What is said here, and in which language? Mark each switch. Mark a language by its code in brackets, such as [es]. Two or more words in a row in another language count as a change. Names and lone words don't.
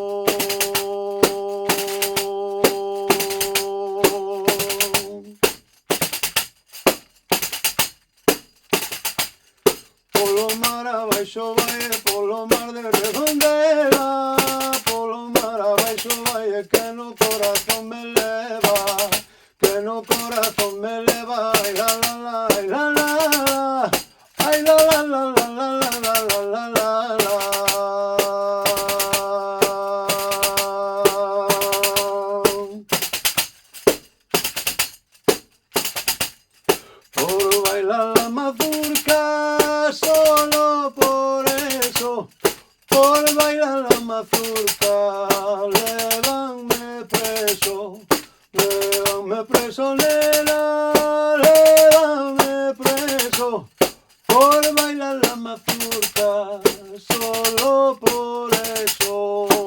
[gl] Polo mar abaixo vai, polo mar de Redondela, polo mar abaixo vai, que no corazón me leva, que no corazón me leva, ai la la la, ai la la, ai la la la la la la la la la la. [es] Por bailar la mazurca, solo por eso, por bailar la mazurca, lévanme preso, nena, lévanme preso, por bailar la mazurca, solo por eso.